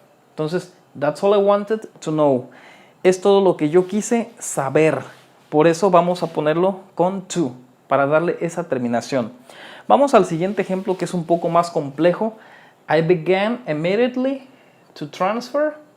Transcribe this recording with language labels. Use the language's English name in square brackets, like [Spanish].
[English] Entonces, that's all I wanted to know. [Spanish] Es todo lo que yo quise saber. Por eso vamos a ponerlo con to, para darle esa terminación. Vamos al siguiente ejemplo que es un poco más complejo. [English] I began immediately to transfer.